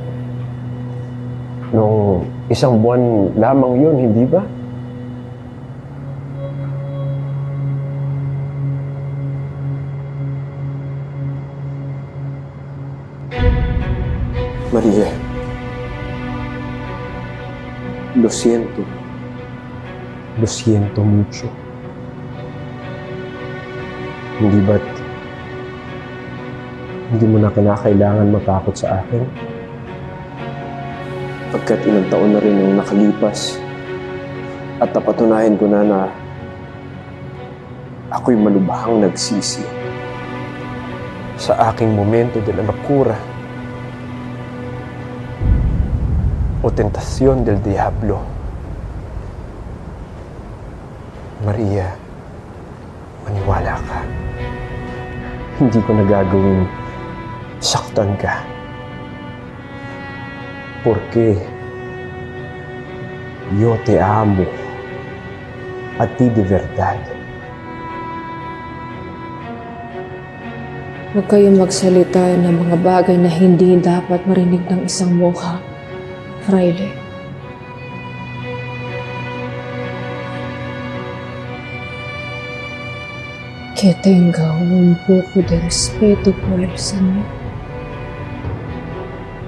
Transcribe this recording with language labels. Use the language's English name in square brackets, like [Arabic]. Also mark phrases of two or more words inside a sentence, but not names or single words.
[Filipino] Nung isang buwan lamang yun, hindi ba? [Spanish] Maria, lo siento. Lo siento mucho. [Filipino] Hindi ba't hindi mo na kinakailangan matakot sa akin? Pagkat ilang taon na rin ang nakalipas at napatunayan ko na ako'y malubhang nagsisi sa aking [Spanish] momento de la locura o tentasyon del diablo. [Filipino] Maria, maniwala ka. Hindi ko nagagawing saktan ka. [Spanish] Porque yo te amo a ti de verdad. [Filipino] Huwag kayong magsalita ng mga bagay na hindi dapat marinig ng isang mukha, Fraile. [Spanish] Que tenga un poco de respeto por el Señor.